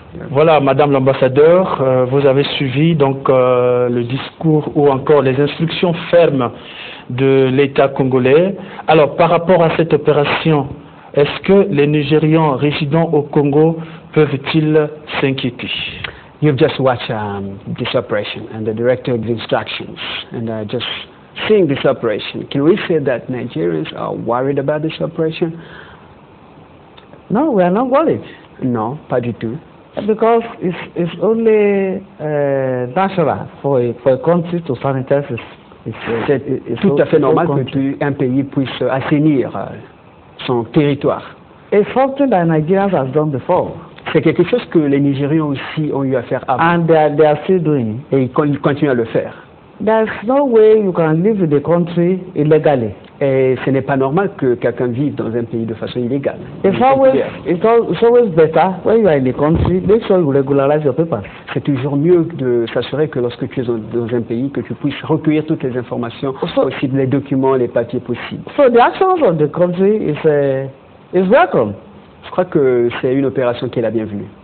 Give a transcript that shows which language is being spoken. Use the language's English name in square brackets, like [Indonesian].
[French] Voilà, Madame l'ambassadeur, vous avez suivi donc le discours ou encore les instructions fermes de l'État congolais. Alors, par rapport à cette opération, est-ce que les Nigérians résidant au Congo peuvent-ils s'inquiéter? [English] You've just watched this operation and the director of the instructions, and just seeing this operation, can we say that Nigerians are worried about this operation? No, we are not worried. [French] Non, pas du tout. [English] Because it's only natural for a country to sanitize [French] c'est tout à fait normal qu'un pays puisse assainir son territoire. [English] It's something that Nigerians have done before. [French] C'est quelque chose que les Nigériens aussi ont eu à faire avant. [English] And they are still doing. [French] Et ils continuent à le faire. [English] There's no way you can live in the country illegally. [French] Et ce n'est pas normal que quelqu'un vive dans un pays de façon illégale. [English] It's always better when you are in the country, make sure you regularize your papers. [French] C'est toujours mieux de s'assurer que lorsque tu es dans un pays, que tu puisses recueillir toutes les informations possibles, les documents, les papiers possibles. [English] So the actions of the country is welcome. [French] Je crois que c'est une opération qui est la bienvenue.